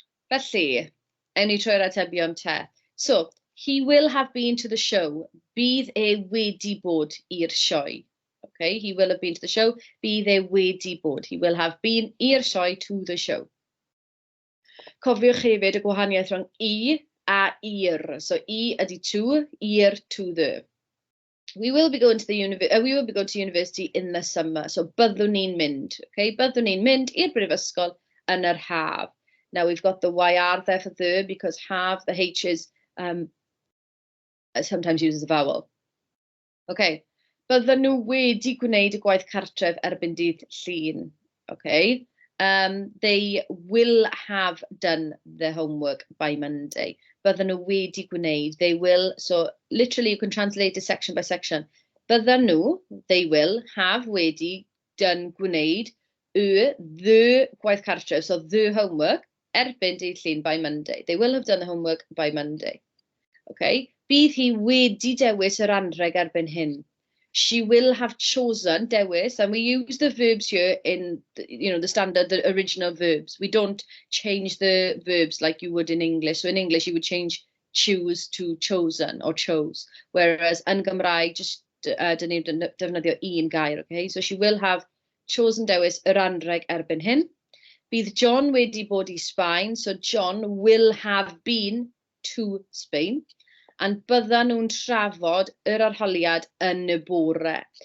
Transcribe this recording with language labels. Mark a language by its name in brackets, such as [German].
[Welsh] Felly, ewn ni trwy'r atebion te. [English] So, he will have been to the show. [Welsh] Bydd e wedi bod i'r sioe. [English] Okay, he will have been to the show. [Welsh] Bydd e wedi bod. [English] He will have been i'r sioe to the show. [Welsh] Cofiwch hefyd y gwahaniaeth rhwng I a i'r. [English] So, I ydy to, i'r to the. We will be going to university in the summer. [Welsh] So, byddwn ni'n mynd. Okay, byddwn ni'n mynd i'r brifysgol yn yr haf. [English] Now, we've got the YR there for the because have, the H is sometimes used as a vowel. [Welsh] Okay, bydden nhw wedi gwneud y gwaith cartref erbyn dydd Llun. [English] Okay, they will have done their homework by Monday. [Welsh] Bydden nhw wedi gwneud, [English] they will, so literally you can translate it section by section. Bydden nhw, they will, have wedi done gwneud the gwaith cartref, so the homework, erbyn dydd Llun by Monday. They will have done the homework by Monday. Okay. [Welsh] Bydd hi wedi dewis yr anrheg erbyn hyn. [English] She will have chosen, dewis, and we use the verbs here in, the standard, the original verbs. We don't change the verbs like you would in English. So in English, you would change choose to chosen or chose. [Welsh] Whereas yn Gymraeg, just dyn ni defnyddio un gair, okay? [English] So she will have chosen, dewis, [Welsh] yr anrheg erbyn hyn. Bydd John wedi bod I Sbaen, [English] so John will have been to Spain. [Welsh] And byddan nhw'n trafod yr arholiad yn y bore.